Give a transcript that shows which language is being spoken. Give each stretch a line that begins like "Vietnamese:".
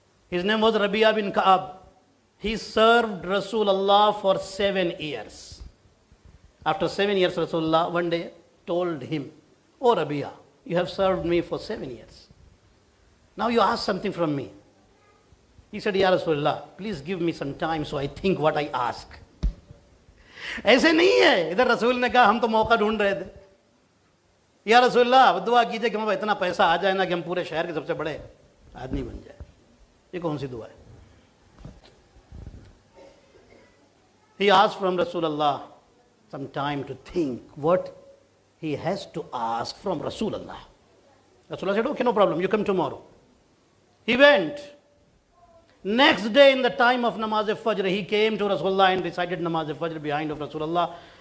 English: His name was Rabi'a bin Ka'ab. He served Rasulullah for 7 years. After 7 years, Rasulullah one day told him, "Oh Rabi'a, you have served me for 7 years. Now you ask something from me." He said, "Ya Rasulullah, please give me some time so I think what I ask."
Hindi: ऐसे नहीं है, इधर रसूल ने कहा हम तो मौका ढूंढ रहे थे, या रसूलल्लाह दुआ कीजिए कि हमें इतना पैसा आ जाए ना कि हम पूरे शहर के सबसे बड़े आदमी बन जाए। ये कौन सी दुआ है?
English: He asked from Rasulullah some time to think what he has to ask from Rasulullah. Rasulullah said, "Okay, no problem, you come tomorrow." He went. Next day in the time of Namaz al-Fajr, he came to Rasulullah and recited Namaz al-Fajr behind of Rasulullah.